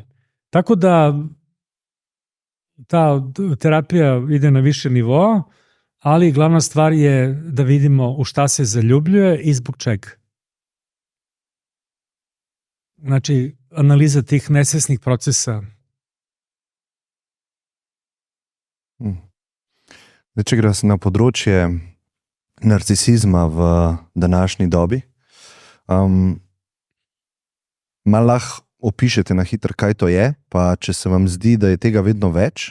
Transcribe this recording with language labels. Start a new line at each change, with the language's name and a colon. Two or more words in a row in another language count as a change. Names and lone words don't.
Serbian: Tako da ta terapija ide na više nivoa, ali glavna stvar je da vidimo u šta se zaljubljuje i zbog čega. Znači, analiza tih nesvesnih procesa.
Slovenian: Če gre na področje narcisizma v današnji dobi, malo lahko opišete na hitro, kaj to je, pa če se vam zdi, da je tega vedno več.